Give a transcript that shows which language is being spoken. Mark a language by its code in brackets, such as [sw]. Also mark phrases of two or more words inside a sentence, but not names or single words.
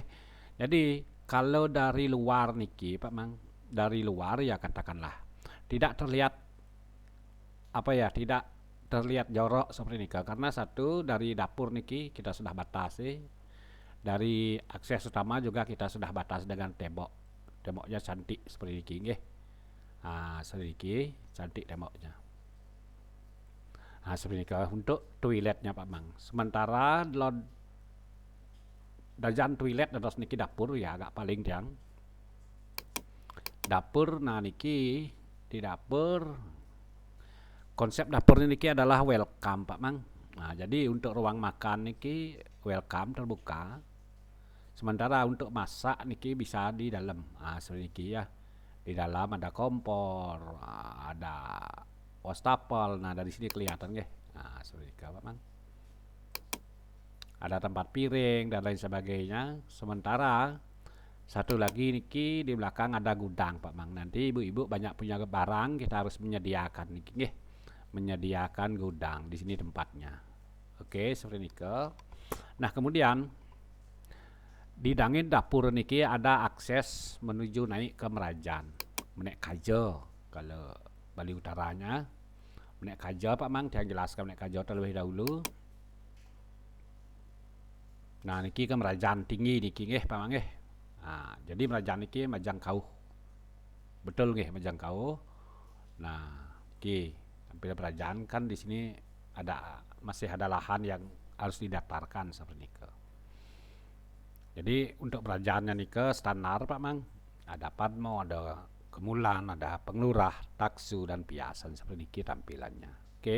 [id] Jadi kalau dari luar niki Pak Mang, dari luar ya katakanlah tidak terlihat apa ya, tidak terlihat jorok seperti ini karena satu dari dapur niki kita sudah batasi, dari akses utama juga kita sudah batas dengan temboknya cantik seperti ini nggih. Sedikit cantik temboknya. Seperti ini untuk toiletnya Pak Mang. Sementara dajan toilet terus niki dapur ya agak paling tiang dapur. Nah, niki di dapur konsep dapur niki adalah welcome Pak Mang. Nah, jadi untuk ruang makan niki welcome terbuka. Sementara untuk masak niki bisa di dalam. Seperti niki ya. Di dalam ada kompor, ada wastafel. Nah, dari sini kelihatan nggih. Nah, seperti itu Pak Mang. Ada tempat piring dan lain sebagainya. Sementara satu lagi niki di belakang ada gudang Pak Mang. Nanti ibu-ibu banyak punya barang, kita harus menyediakan niki nggih. Menyediakan gudang di sini tempatnya. Oke, seperti niki. Nah, kemudian di dangin dapur niki ada akses menuju naik ke Merajan, [ban] menek Kajo. [id] Kalau Bali utaranya [ban] menek Kajo [id] Pak Mang, saya jelaskan [ban] menek Kajo [id] terlebih dahulu. Nah, niki ke Merajan tinggi niki nggih Pak Mang nggih. Jadi Merajan niki Majangkauh. Betul nggih Majangkauh. Nah, niki tampil Merajan kan di sini masih ada lahan yang harus didaftarkan seperti itu. Jadi untuk perajaannya nih ke standar Pak Mang. Ada Padmo, ada Kemulan, ada Penglurah, Taksu dan Piasan seperti ini tampilannya. Oke.